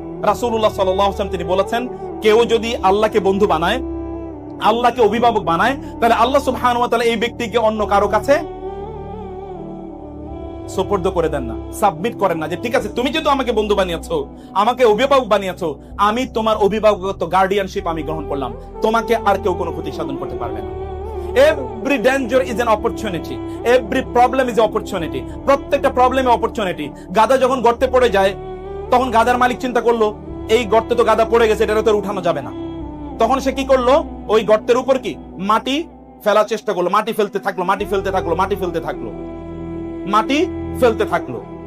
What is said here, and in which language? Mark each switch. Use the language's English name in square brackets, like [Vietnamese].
[Bangla] রাসূলুল্লাহ সাল্লাল্লাহু আলাইহি ওয়াসাল্লাম তিনি বলেছেন, কেউ যদি আল্লাহকে বন্ধু বানায়, আল্লাহকে অভিভাবক বানায়, তাহলে আল্লাহ সুবহানাহু ওয়া তাআলা এই ব্যক্তিকে অন্য কারো কাছে সুপর্দ করে দেন না, সাবমিট করেন না, যে ঠিক আছে তুমি যেহেতু আমাকে বন্ধু বানিয়েছো, আমাকে অভিভাবক বানিয়েছো, আমি তোমার অভিভাবকত্ব গার্ডিয়ানশিপ আমি গ্রহণ করলাম, তোমাকে আর কেউ কোনো ক্ষতি সাধন করতে পারবে না। [English] Every danger is an opportunity. Every problem is an opportunity. [Bangla] প্রত্যেকটা প্রবলেমে অপরচুনিটি। গাধা যখন গর্তে পড়ে যায়, তখন গাধার মালিক চিন্তা করলো এই গর্তে তো গাধা পড়ে গেছে, এটা তো উঠানো যাবে না। তখন সে কি করলো, ওই গর্তের উপর কি মাটি ফেলার চেষ্টা করলো, মাটি ফেলতে থাকলো, মাটি ফেলতে থাকলো, মাটি ফেলতে থাকলো, মাটি ফেলতে থাকলো।